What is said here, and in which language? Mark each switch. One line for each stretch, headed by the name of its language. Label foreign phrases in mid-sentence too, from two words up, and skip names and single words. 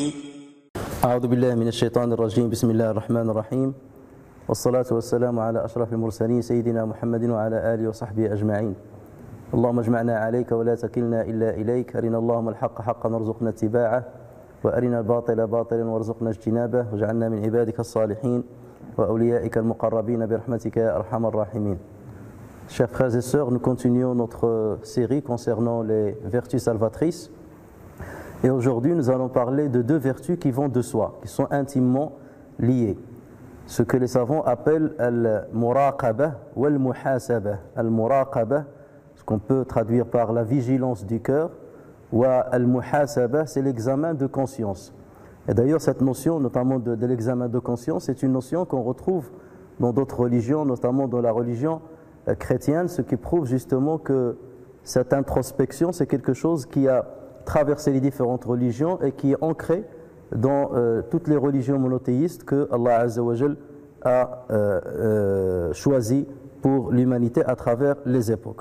Arabic: أعوذ بالله من الشيطان الرجيم. بسم الله الرحمن الرحيم، والصلاة والسلام على أشرف المرسلين سيدنا محمد وعلى آله وصحبه أجمعين. اللهم اجمعنا عليك ولا تكلنا إلا إليك. أرنا اللهم الحق حقا وارزقنا اتباعه، وأرنا الباطل باطلا وارزقنا اجتنابه، واجعلنا من عبادك الصالحين وأوليائك المقربين برحمتك يا أرحم الراحمين.
French: Chers frères et sœurs, nous continuons notre série concernant les vertus salvatrices. Et aujourd'hui, nous allons parler de deux vertus qui vont de soi, qui sont intimement liées. Ce que les savants appellent al-muraqaba ou al-muhasaba. Al-muraqaba, ce qu'on peut traduire par la vigilance du cœur, ou al-muhasaba, c'est l'examen de conscience. Et d'ailleurs, cette notion, notamment de l'examen de conscience, c'est une notion qu'on retrouve dans d'autres religions, notamment dans la religion chrétienne, ce qui prouve justement que cette introspection, c'est quelque chose qui a traversé les différentes religions et qui est ancré dans toutes les religions monothéistes que
Arabic: الله عز وجل
French: a choisi pour l'humanité à travers les époques.